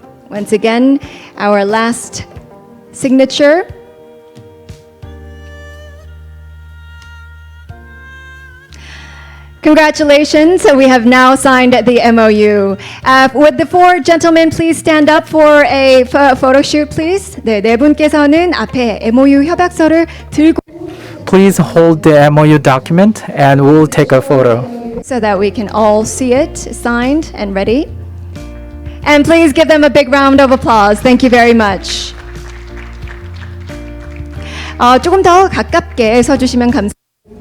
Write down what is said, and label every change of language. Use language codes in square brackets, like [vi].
[en] Once again, our last signature. Congratulations, we have now signed the MOU. Would the 4 gentlemen please stand up for a photo shoot, please? [ko] 네, 네 분께서는 앞에 MOU 협약서를 들고 [en] Please hold the MOU document and we'll take a photo. so that we can all see it, signed and ready. And please give them a big round of applause. Thank you very much. [ko] 조금 더 가깝게 서주시면 감사합니다.